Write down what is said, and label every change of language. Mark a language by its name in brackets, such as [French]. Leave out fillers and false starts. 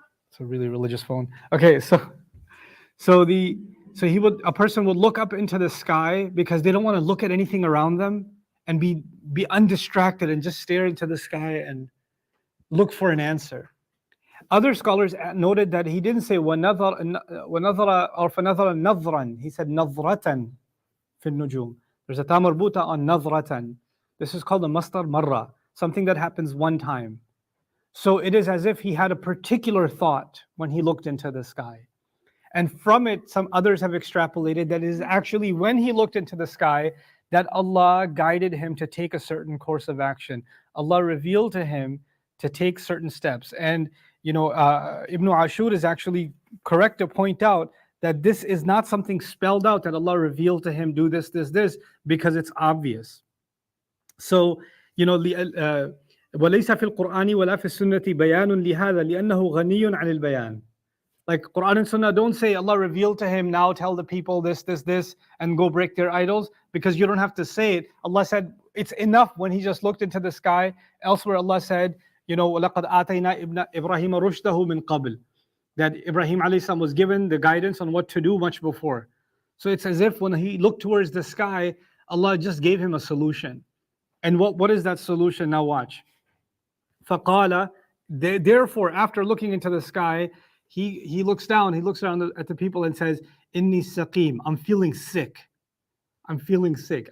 [English] It's a really religious phone. Okay, so a person would look up into the sky because they don't want to look at anything around them and be undistracted and just stare into the sky and look for an answer. Other scholars noted that he didn't say وَنَظَرَ or [Arabic] فَنَظَرَ نَظْرًا. [English] He said [Arabic] نَظْرَةً فِي النُّجُومِ. [English] There's a ta marbuta on نَظْرَةً. This is called a mastar marra, something that happens one time. So it is as if he had a particular thought when he looked into the sky. And from it, some others have extrapolated that it is actually when he looked into the sky that Allah guided him to take a certain course of action. Allah revealed to him to take certain steps. And, you know, Ibn Ashur is actually correct to point out that this is not something spelled out that Allah revealed to him, do this, because it's obvious. So, you know, [Arabic] وليس في القرآن ولا في السنة بيان لهذا لأنه غني عن البيان. [English] Like, Quran and Sunnah don't say Allah revealed to him, now tell the people this, and go break their idols, because you don't have to say it. Allah said it's enough when he just looked into the sky. Elsewhere, Allah said, you know, [Arabic] وَلَقَدْ آتَيْنَا إِبْرَاهِيمَ رُشْدَهُ مِنْ قَبْلِ. [English] That Ibrahim alayhi salam was given the guidance on what to do much before. So it's as if when he looked towards the sky, Allah just gave him a solution. And what is that solution? Now watch. فَقَالَ, therefore, after looking into the sky, he looks down, he looks around at the people and says, Inni saqim, I'm feeling sick. I'm feeling sick.